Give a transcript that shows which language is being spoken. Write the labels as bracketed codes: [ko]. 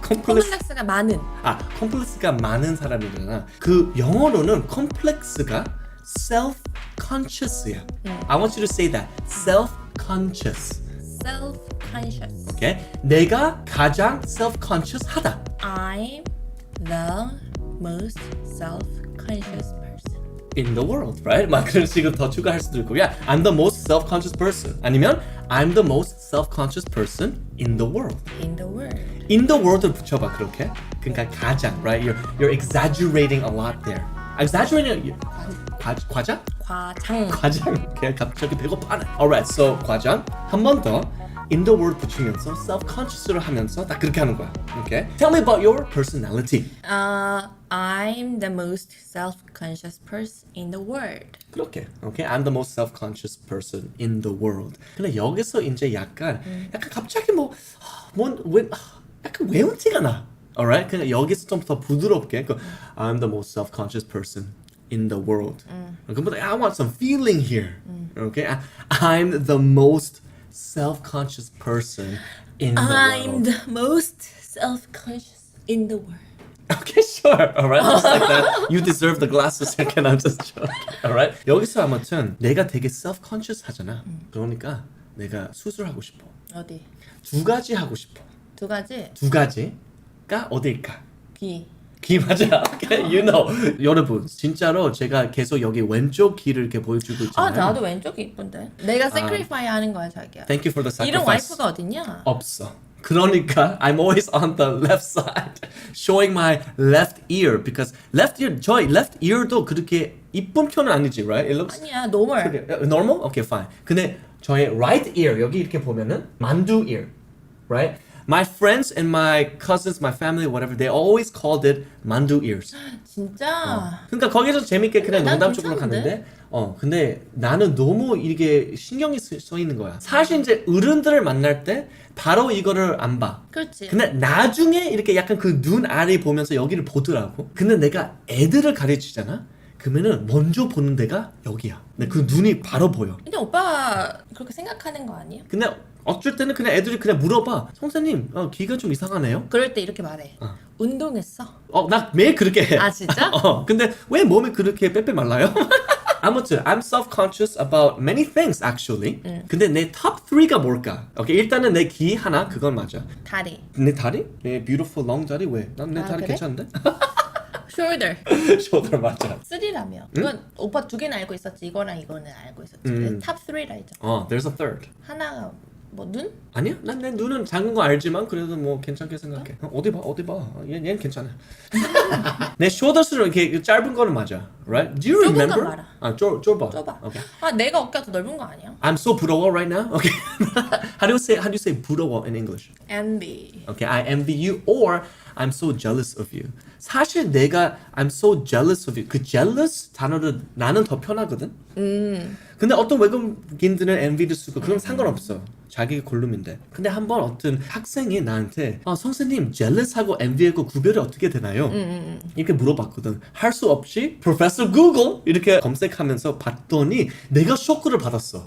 [ko] 컴플렉스가 많은. 컴플렉스가 많은 사람이잖아. 그 영어로는 컴플렉스가 self-conscious야. [en] I want you to say that. self-conscious. Self-conscious. [ko] 오케이? 내가 가장 self-conscious 하다. [en] I'm the most self-conscious person. In the world, right? [ko] 막 그런 식으로 더 추가할 수도 있고, [en] yeah, I'm the most self-conscious person. [ko] 아니면 [en] I'm the most self-conscious person in the world. In the world. In the world [ko] 을 붙여봐 그렇게. 그러니까 가장, right? [en] You're exaggerating a lot there. [ko] Exaggerating 과장? 과장. 그냥 갑자기 배고파네. [en] Alright, so 과장. [ko] 한 번 더. [en] In the world [ko] 붙이면서 self-conscious를 하면서 딱 그렇게 하는 거야. [en] Okay? Tell me about your personality. I'm the most self-conscious person in the world. [ko] 그렇게. [en] Okay? I'm the most self-conscious person in the world. [ko] 근데 여기서 이제 약간 갑자기 약간 외운 티가 나. [en] Alright? [ko] 그냥 여기서 좀 더 부드럽게. [en] I'm the most self-conscious person in the world. 그보다 I want some feeling here. Okay? I'm the most self-conscious person in the I'm world. the most self-conscious in the world. Okay, sure. Alright, just like that. You deserve the glasses. Can I just joke? Alright. [ko] 여기서 아무튼 내가 되게 self-conscious 하잖아. 그러니까 내가 수술하고 싶어. 어디? 두 가지 하고 싶어. 두 가지. 두 가지가 어딜까? 귀. 맞아. [en] Okay, you know. [ko] 여러분, 진짜로 제가 계속 여기 왼쪽 귀를 이렇게 보여주고 있잖아요. 나도 왼쪽이 이쁜데. 내가 sacrifice 하는 거야, 자기야. [en] Thank you for the sacrifice. [ko] 이런 와이프가 어딨냐? 없어. [en] 그러니까 I'm always on the left side, showing my left ear because left ear [ko] 저희 left ear도 그렇게 이쁜 편은 아니지, [en] right? It looks [ko] 아니야, normal. [en] normal? Okay, fine. [ko] 근데 저의 right ear 여기 이렇게 보면은 만두 ear, right? [en] My friends and my cousins, my family, whatever, they always called it 만두 ears. [ko] 진짜? 그러니까 거기서 재밌게 그냥 난 농담적으로 괜찮은데? 갔는데 근데 나는 너무 이게 신경이 써 있는 거야. 사실 이제 어른들을 만날 때 바로 이거를 안 봐. 그렇지. 근데 나중에 이렇게 약간 그 눈 아래 보면서 여기를 보더라고. 근데 내가 애들을 가르치잖아. 그러면은 먼저 보는 데가 여기야. 근데 그 눈이 바로 보여. 근데 오빠가 그렇게 생각하는 거 아니야? 근데 어쩔 때는 그냥 애들이 그냥 물어봐. 선생님, 귀가 좀 이상하네요. 그럴 때 이렇게 말해. 운동했어? 나 매일 그렇게 해. 아, 진짜? 근데 왜 몸이 그렇게 빼빼 말라요? [en] 아무튼 I'm self-conscious about many things actually. [ko] 근데 내 top 3가 뭘까? 오케이, 일단은 내 귀 하나 그건 맞아. 다리. 내 다리? 내 beautiful long 다리 왜? 난 내 다리 그래? 괜찮은데? [en] shoulder. [ko] shoulder 맞아. 3라며. 그건 오빠 두 개는 알고 있었지. 이거랑 이거는 알고 있었지. 탑 3라 했죠. [en] There's a third. [ko] 하나가 뭐 눈? 아니야? 난 내 눈은 작은 거 알지만 그래도 뭐 괜찮게 생각해. 어디 봐. 얘는 괜찮아. 내 shoulders 이렇게 짧은 거는 맞아, [en] right? Do you [ko] 좁은 건 [en] remember? [ko] 말아. 좁아. 좁아. [en] Okay. [ko] 내가 어깨가 더 넓은 거 아니야? [en] I'm so 부러워 right now. Okay. how do you say 부러워 in English? envy. Okay, I envy you or I'm so jealous of you. [ko] 사실 내가 [en] I'm so jealous of you. [ko] 그 jealous 단어를 나는 더 편하거든. 근데 어떤 외국인들은 envy도 쓰고 그럼 상관없어. 자기 골룸인데. 근데 한번 어떤 학생이 나한테 선생님 jealous하고 envy하고 구별이 어떻게 되나요? 이렇게 물어봤거든. 할 수 없이 Professor Google 이렇게 검색하면서 봤더니 내가 쇼크를 받았어.